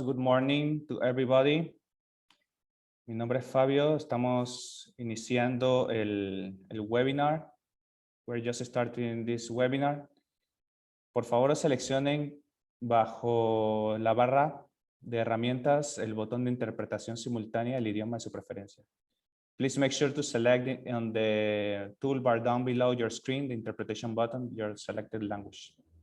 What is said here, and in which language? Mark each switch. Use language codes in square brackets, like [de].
[en] Good morning to everybody. [es] Mi nombre es Fabio. Estamos iniciando el webinar. [en] We're just starting this webinar. [es] Por favor, seleccionen bajo la barra de herramientas el botón de interpretación simultánea el idioma de su preferencia. [en] Please make sure to select on the toolbar down below your screen, the interpretation button, your selected language.